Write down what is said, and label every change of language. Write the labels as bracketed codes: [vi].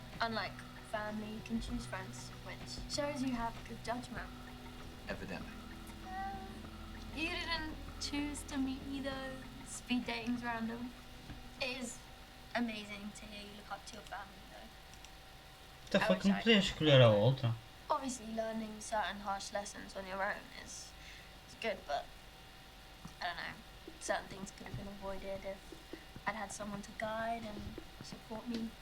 [en] Unlike family, you can choose friends, which shows you have good judgment. Evidently. You didn't choose to meet me though. Speed dating's random. It is amazing to hear you look up to your family though. What the fuck, [pt] não podia escolher a outra? [en] Obviously, learning certain harsh lessons on your own is good, but I don't know. Certain things could have been avoided if I'd had someone to guide and support me.